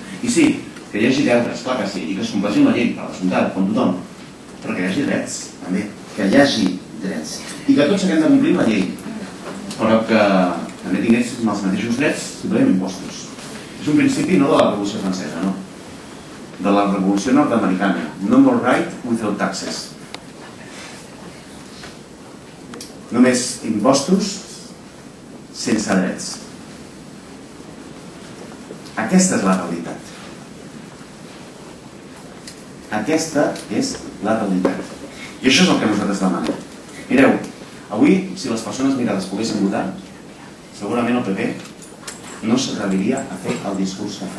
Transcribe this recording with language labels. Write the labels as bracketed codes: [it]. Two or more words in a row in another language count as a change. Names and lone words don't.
[ca] I sí, que hi hagi deures, clar que sí, i que es compleixin la llei, per descomptat, com tothom, però que hi hagi drets, també, que hi hagi drets. I que tots haguem de complir la llei, però que també tinguéssim els mateixos drets si paguem impostos. És un principi no de la Revolució Francesa, no. De la Revolució Nord-americana. [en] No more right without taxes. [ca] Només impostos sense drets. Aquesta és la realitat. Aquesta és la realitat. I això és el que nosaltres demanem. Mireu, avui, si les persones migrades poguessin votar, segurament el PP no s'atreviria a fer el discurs que fa.